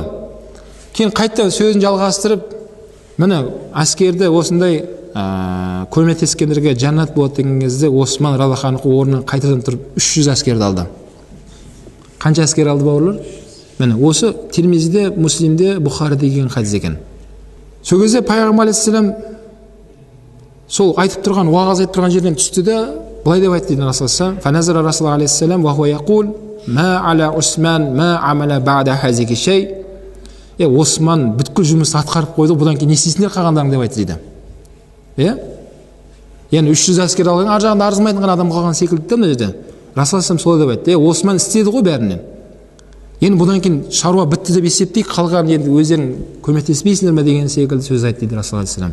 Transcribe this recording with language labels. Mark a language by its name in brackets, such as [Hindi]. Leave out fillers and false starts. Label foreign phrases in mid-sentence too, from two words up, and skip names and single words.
[Kazakh] Кейін қайтадан сөзін жалғастырып, міне әскерді осындай көмектескендерге жәннат болады деген кезде Осман [Arabic] رضي الله عنه [Kazakh] орнынан қайтадан тұрып 300 әскерді алды. Қанша әскер алды бауырлар? Міне осы Тирмизиде, Муслимде, Бухариде деген хадис екен. Сол кезде пайғамбар алейхиссалам сол айтып тұрған, уағыз айтып тұрған жерден түсті де былай деп айтты дейді Расулаллах. [Arabic] فنظر رسول الله عليه السلام وهو يقول ما على عثمان ما عمل بعد هذه شيء. [Kazakh] Осман бүткіл жұмысты атқарып қойды, бұдан кейін не істейсіңдер қалғандарың деп айтты дейді. Яғни 300 әскер алған, ар жағында арзымайтын адам қалған секілді де мына жерде. Расулаллах солай деп айтты. Осман істеді ғой бәрінен. Енді бұдан кейін шаруа бітті деп есептейік, қалған енді өздерің көмектеспейсіңдер ме деген секілді сөз айтты дейді Расулаллах.